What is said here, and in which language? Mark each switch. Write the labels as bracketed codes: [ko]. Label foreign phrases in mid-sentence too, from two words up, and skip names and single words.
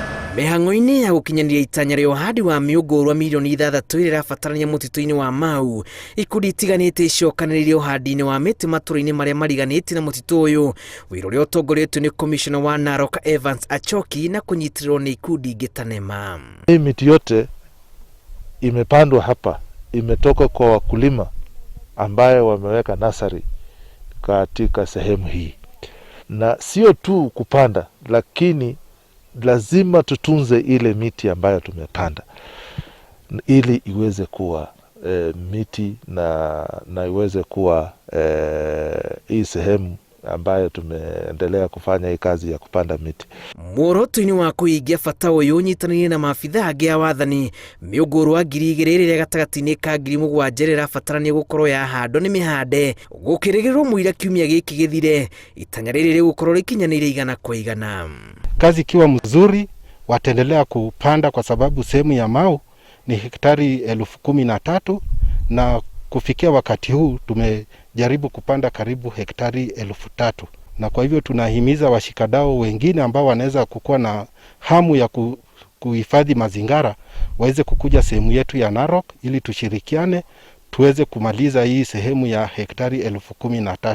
[ki] Mĩhang'o-inĩ ya gũkinyanĩria itanya rĩa ũhandi wa mĩũngũrwa milioni 6 ĩrĩa ĩrabatarania mũtitũ-inĩ wa Mau, ikundi itiganĩte icokanĩrĩire ũhandi-inĩ wa mĩtĩ matũra-inĩ marĩa mariganĩtie na mũtitũ ũyũ, wĩra ũrĩa ũtongoretio nĩ Commissioner wa Narok Evans Achoki na kunyitirĩrwo nĩ ikundi ingĩ ta NEMA. [sw] Hii miti yote imepandwa hapa imetoka kwa wakulima ambayo wameweka nasari katika sehemu hii, na sio tu kupanda, lakini lazima tutunze ile miti ambayo tumepanda ili iweze kuwa miti na iweze kuwa hii sehemu ambayo tumeendelea kufanya hii kazi ya kupanda miti. [ki] Muoroto-inĩ wa kũhingia bata ũyũ ũnyitanĩire na maabitha angĩ a wathani, mĩũngũrwa 2,000 ĩrĩa gatagatĩ-inĩ ka 7,000 ĩrabatarania gũkorwo yahandwo nĩ mĩhande, gũkĩrĩgĩrĩrwo mũira kiumia gĩkĩ gĩthire, itanya rĩrĩ rĩgũkorwo rĩkinyanĩire 100%. [sw] Kazi ikiwa mzuri wataendelea kupanda, kwa sababu sehemu ya Mau ni hektari 13,000 na kufikia wakati huu tumejaribu kupanda karibu hektari 3,000, na kwa hivyo tunahimiza washikadau wengine ambao wanaweza kukuwa na hamu ya kuhifadhi mazingara waweze kukuja sehemu yetu ya Narok ili tushirikiane tuweze kumaliza hii sehemu ya hektari 13,000.